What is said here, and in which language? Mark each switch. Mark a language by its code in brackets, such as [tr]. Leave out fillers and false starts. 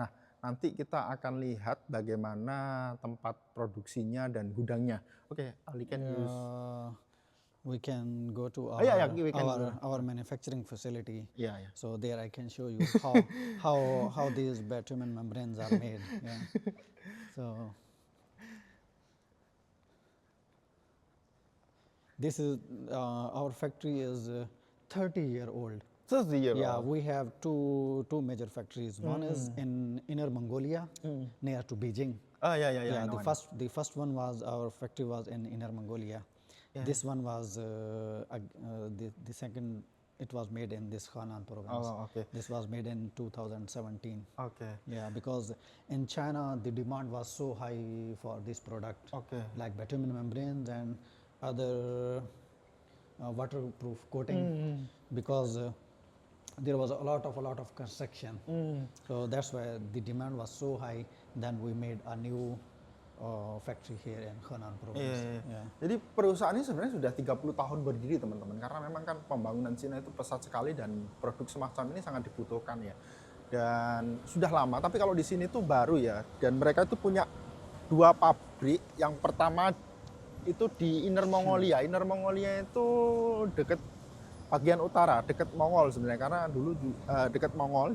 [id] Nah, nanti kita akan lihat bagaimana tempat produksinya dan gudangnya. [en] Oke, Ali can use. We can go to our, yeah, we can go. our manufacturing facility. Yeah. So there I can show you how these bitumen membranes are made. Yeah. So this is our factory is 30-year-old. 30-year-old. Yeah, we have two major factories. One is in Inner Mongolia, near to Beijing. Yeah. The first one was our factory was in Inner Mongolia. Yeah. This one was the second. It was made in this Henan province. Oh, okay. This was made in 2017. Okay. Yeah, because in China the demand was so high for this product. Okay. Like bitumen membranes and other waterproof coating, because there was a lot of construction. So that's why the demand was so high. Then we made a new factory here in Henan province. Yeah. [id] Jadi perusahaan ini sebenarnya sudah 30 tahun berdiri teman-teman, karena memang kan pembangunan Cina itu pesat sekali dan produk semacam ini sangat dibutuhkan ya. Dan sudah lama, tapi kalau di sini tuh baru ya. Dan mereka itu punya 2 pabrik. Yang pertama itu di Inner Mongolia. Inner Mongolia itu dekat bagian utara, dekat Mongol sebenarnya, karena dulu dekat Mongol.